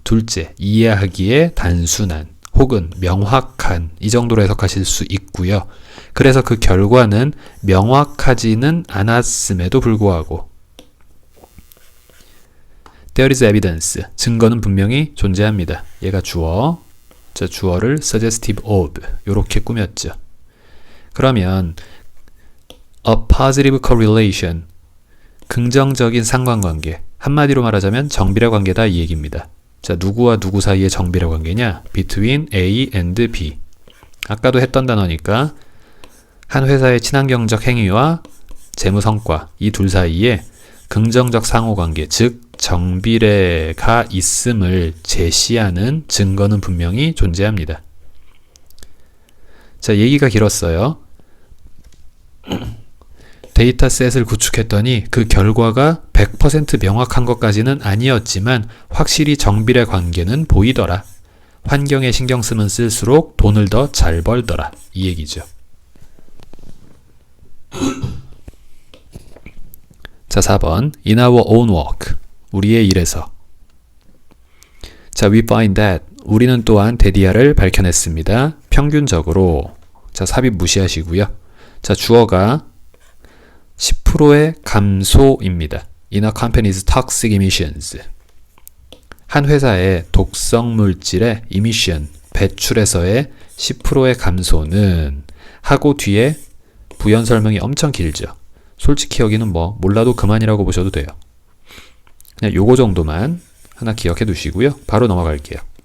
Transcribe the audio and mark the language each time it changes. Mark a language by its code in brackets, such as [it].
[ko] 둘째, 이해하기에 단순한 혹은 명확한 이 정도로 해석하실 수 있고요. 그래서 그 결과는 명확하지는 않았음에도 불구하고 [en] There is evidence. [ko] 증거는 분명히 존재합니다. 얘가 주어. 자, 주어를 [en] suggestive of. [ko] 요렇게 꾸몄죠. 그러면 [en] a positive correlation. [ko] 긍정적인 상관관계. 한마디로 말하자면 정비례 관계다 이 얘기입니다. 자, 누구와 누구 사이의 정비례 관계냐? [en] Between A and B. [ko] 아까도 했던 단어니까 한 회사의 친환경적 행위와 재무 성과 이 둘 사이에 긍정적 상호관계, 즉 정비례가 있음을 제시하는 증거는 분명히 존재합니다. 자, 얘기가 길었어요. 데이터셋을 구축했더니 그 결과가 100% 명확한 것까지는 아니었지만 확실히 정비례 관계는 보이더라. 환경에 신경 쓰면 쓸수록 돈을 더 잘 벌더라. 이 얘기죠. 자, 4번 [en] In our own work. [ko] 우리의 일에서. 자, [en] we find that. [ko] 우리는 또한 데디아를 밝혀냈습니다. 평균적으로. 자, 삽입 무시하시고요. 자, 주어가 10%의 감소입니다. [en] In a company's toxic emissions. [ko] 한 회사의 독성 물질의 emission, 배출에서의 10%의 감소는 하고 뒤에 부연 설명이 엄청 길죠. 솔직히 여기는 뭐 몰라도 그만이라고 보셔도 돼요. 그냥 요거 정도만 하나 기억해 두시고요. 바로 넘어갈게요.